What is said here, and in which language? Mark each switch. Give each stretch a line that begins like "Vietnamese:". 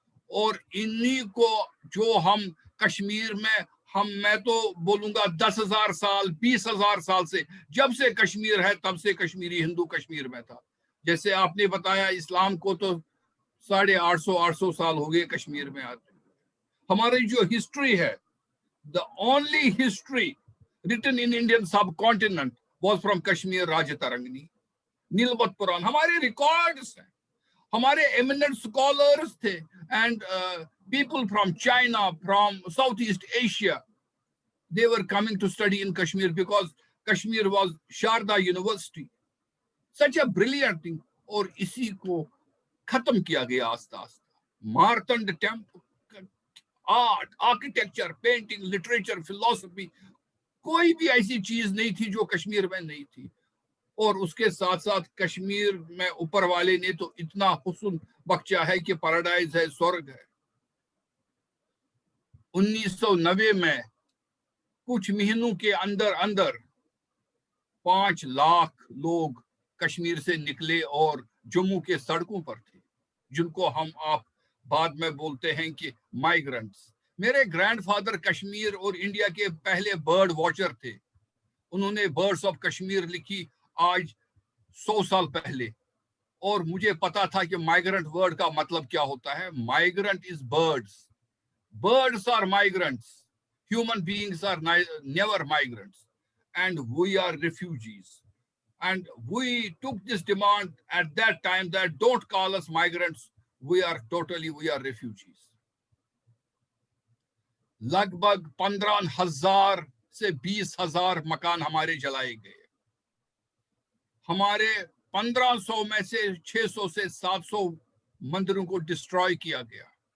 Hindi: और इन्हीं को जो हम कश्मीर में मैं तो बोलूंगा 10,000 साल, 20,000 साल से, जब से कश्मीर है तब से कश्मीरी हिंदू कश्मीर में था। जैसे आपने बताया इस्लाम को तो 850 साल हो गए कश्मीर में आते। हमारी जो हिस्ट्री है,
English: The only history written in Indian subcontinent was from Kashmir Rajatarangini, Neelvat Purana.
Hindi: हमारे रिकॉर्ड्स हैं, हमारे एमिनेंट स्कॉलर्स थे
English: and people from China, from Southeast Asia, they were coming to study in Kashmir because Kashmir was Sharda University. Such a brilliant thing.
Hindi: और इसी को खत्म किया गया आस्ता आस्ता। Martand temple, art, architecture, painting, literature, philosophy, कोई भी ऐसी चीज नहीं थी जो कश्मीर में नहीं थी। और उसके साथ साथ कश्मीर में ऊपर वाले ने तो इतना हुस्न बख्शा है कि पैराडाइज है, स्वर्ग है। 1990 में कुछ महीनों के अंदर अंदर 5 लाख लोग कश्मीर से निकले और जम्मू के सड़कों पर थे, जिनको आप बाद में बोलते हैं कि माइग्रेंट्स। मेरे ग्रैंडफादर कश्मीर और इंडिया के पहले बर्ड वॉचर थे। उन्होंने बर्ड्स ऑफ कश्मीर लिखी आज 100 साल पहले। और मुझे पता था कि माइग्रेंट वर्ड का मतलब क्या होता है।
English: Migrant is birds, birds are migrants, human beings are never migrants, and we are refugees. And we took this demand at that time that don't call us migrants, we are refugees.
Hindi: लगभग 15,000 से 20,000 मकान हमारे जलाए गए। हमारे 1500 में से 600 से 700 मंदिरों को डिस्ट्रॉय किया गया।